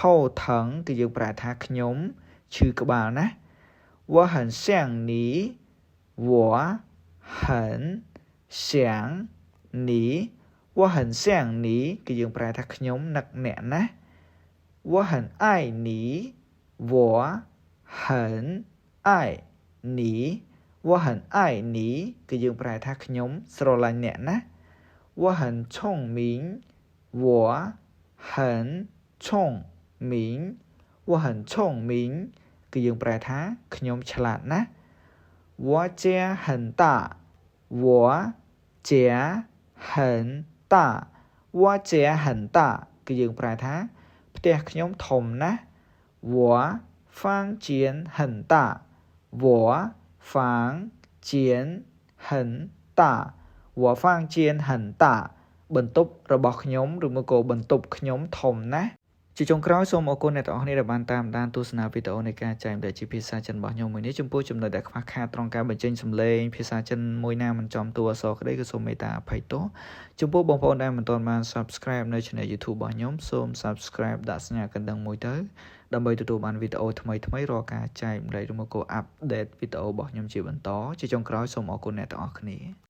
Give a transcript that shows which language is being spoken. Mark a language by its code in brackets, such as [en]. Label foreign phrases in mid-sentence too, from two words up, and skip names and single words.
[km] 疼គឺយើងប្រែថាខ្ញុំឈឺក្បាលណា [zh] 我很想你我很想你我很想你 [km] គឺយើងប្រែថាខ្ញុំនឹកអ្នកណា [zh] 我很爱你我很爱你我很爱你 [km] គឺយើងប្រែថាខ្ញុំស្រឡាញ់អ្នក ណា [zh] 我很聪明我很聪明我很聪明 [km] គឺយើងប្រែថាខ្ញុំឆ្លាតណា [zh] 我家很大我家很大我家很大 [km] គឺយើងប្រែថា [zh] ផ្ទះខ្ញុំធំណាស់我房间很大我房间很大我房间很大 [km] បន្ទប់របស់ខ្ញុំឬមកក៏បន្ទ ប់ខ្ញុំធំណាស់ជាចុងក្រោយសូមអរគុណអ្នកទាំងអស់គ្នាដែលបានតាមដានទស្សនាវីដេអូនៃការចែករំលែកជាភាសាចិនរបស់ខ្ញុំមួយនេះចំពោះចំណុចដែលខ្វះខាតត្រង់ការបញ្ចេញសំឡេងភាសាចិនមួយណាមិនចំតួអក្សរក្តីក៏សូមមេត្តាអភ័យទោសចំពោះបងប្អូនដែលមិនទាន់បាន Subscribe នៅ Channel YouTube របស់ខ្ញុំសូម Subscribe ដាក់សញ្ញាកណ្ដឹងមួយទៅដើម្បីទទួលបានវីដេអូថ្មីៗរាល់ការចែករំលែកឬមកក៏ Update វីដេអូរបស់ខ្ញុំជាបន្តជាចុងក្រោយសូមអរគុណអ្នកទាំងអស់គ្នា